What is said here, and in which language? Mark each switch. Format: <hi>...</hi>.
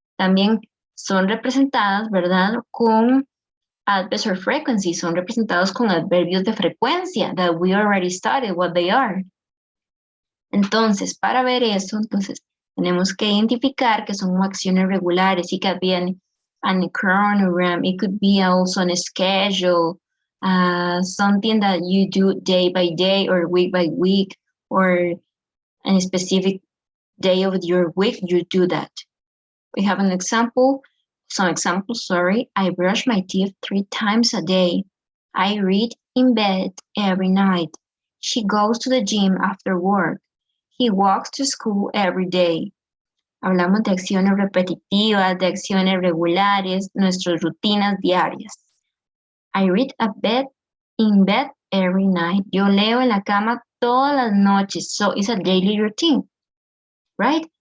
<es>También son representadas, ¿verdad? Con</es> <en>adverbs or frequency.</en> <es>Son representados con adverbios de frecuencia.</es> <en>That we already studied what they are.</en> <es>Entonces, para ver eso, tenemos que identificar que son acciones regulares.</es> <en>It could be an chronogram. It could be also on a schedule. Something that you do day by day or week by week, or a specific day of your week, you do that. We have some examples, sorry. I brush my teeth 3 times a day. I read in bed every night. She goes to the gym after work. He walks to school every day.</en> <es>Hablamos de acciones repetitivas, de acciones regulares, nuestras rutinas diarias.</es> <en>I read in bed every night.</en> <es>Yo leo en la cama todas las noches.</es> <en>So it's a daily routine, right?</en>